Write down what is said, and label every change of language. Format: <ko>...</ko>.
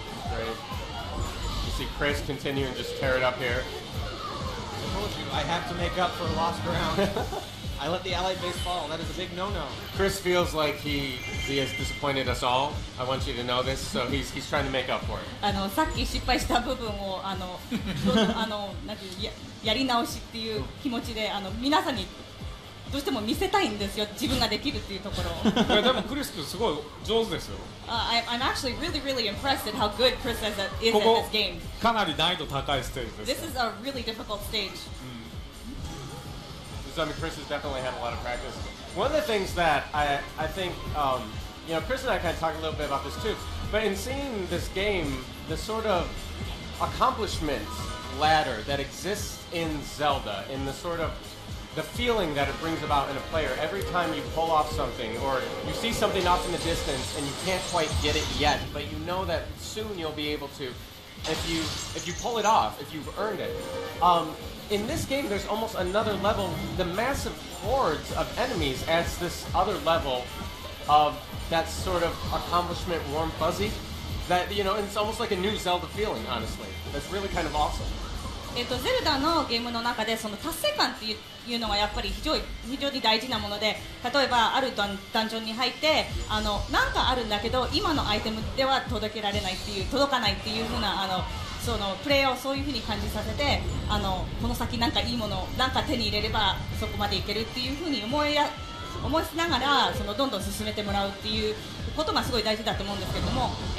<en>Great. You see Chris continue and just tear it up here. I told you, I have to make up for lost ground. I let the allied base fall. That is a big no-no. Chris feels like he has disappointed us all. I want you to know this, so he's trying to make up for it.</en> <ja>さっき失敗した部分をなんていうやり直しっていう気持ちで皆さんにどうしても見せたいんですよ。自分ができるっていうところを。いやでもクリス君すごい上手ですよ。</ja> <en>I'm actually really impressed at how good Chris is at this game.</en> <ja>かなり難易度高いステージです。</ja> <en>This is a really difficult stage. I mean, Chris has definitely had a lot of practice. One of the things that I think, Chris and I kind of talked a little bit about this too, but in seeing this game, the sort of accomplishment ladder that exists in Zelda, in the sort of the feeling that it brings about in a player every time you pull off something or you see something off in the distance and you can't quite get it yet, but you know that soon you'll be able to. If you pull it off, if you've earned it. In this game, there's almost another level. The massive hordes of enemies adds this other level of that sort of accomplishment, warm fuzzy. That it's almost like a new Zelda feeling, honestly. That's really kind of awesome.</en> <ja>ゼルダのゲームの中でその達成感っていうのはやっぱり非常に大事なもので、例えばあるダンジョンに入ってなんかあるんだけど今のアイテムでは届かないっていう風なそのプレイヤーをそういう風に感じさせてこの先なんかいいものなんか手に入れればそこまでいけるっていう風に思いしながらどんどん進めてもらうっていうことがすごい大事だと思うんですけれども、</ja>